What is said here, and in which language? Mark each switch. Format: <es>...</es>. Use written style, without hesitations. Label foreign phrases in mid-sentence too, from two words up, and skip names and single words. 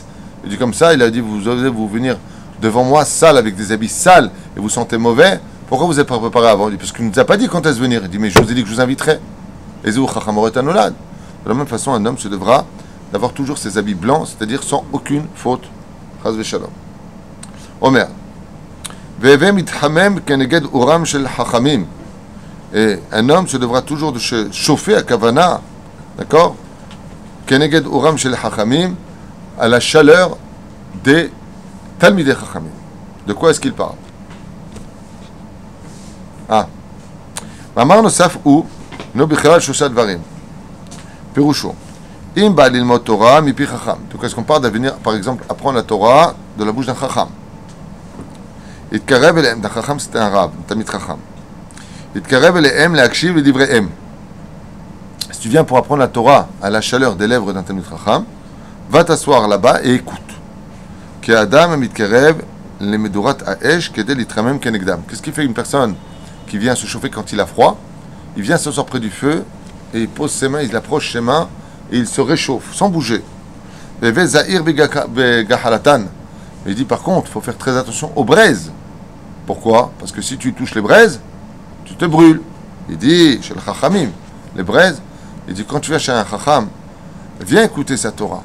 <fr>Il dit comme ça, il a dit vous osez vous venir devant moi sale avec des habits sales et vous sentez mauvais. Pourquoi vous n'êtes pas préparé avant? Il dit parce qu'il ne nous a pas dit quand est-ce venir. Il dit mais je vous ai dit que je vous inviterai. Et de la même façon, un homme se devra d'avoir toujours ses habits blancs, c'est-à-dire sans aucune faute.</fr> <he>חס ושלום. אומר.</he> <fr>Et un homme se devra toujours de se chauffer à Kavana, d'accord, à la chaleur des</fr> <he>תלמידי חכמים.</he> <fr>De quoi est-ce qu'il parle?</fr> <he>מאמר נוסף הוא, בכלל שלושה דברים. פירושו, אם בא ללמוד תורה מפי חכם.</he> <fr>Donc est-ce qu'on parle de venir, par exemple, apprendre la Torah de la bouche d'un chacham?</fr> <he>יתקרב אליהם, החכם</he> <fr>c'était un rab,</fr> <he>תלמיד חכם. יתקרב אליהם להקשיב לדבריהם.</he> <fr>Si tu viens pour apprendre la Torah à la chaleur des lèvres d'un</fr> <he>תלמיד חכם,</he> <fr>va t'asseoir là-bas et écoute.</fr> <he>כי האדם המתקרב למדורת האש כדי להתחמם כנגדם.</he> <fr>Qu'est-ce qui fait une personne qui vient se chauffer quand il a froid? Il vient s'asseoir près du feu et il pose ses mains, il approche ses mains et il se réchauffe sans bouger. Il dit par contre, il faut faire très attention aux braises. Pourquoi? Parce que si tu touches les braises, tu te brûles. Il dit chez le chachamim, les braises, il dit quand tu viens chez un chacham, viens écouter sa Torah.</fr>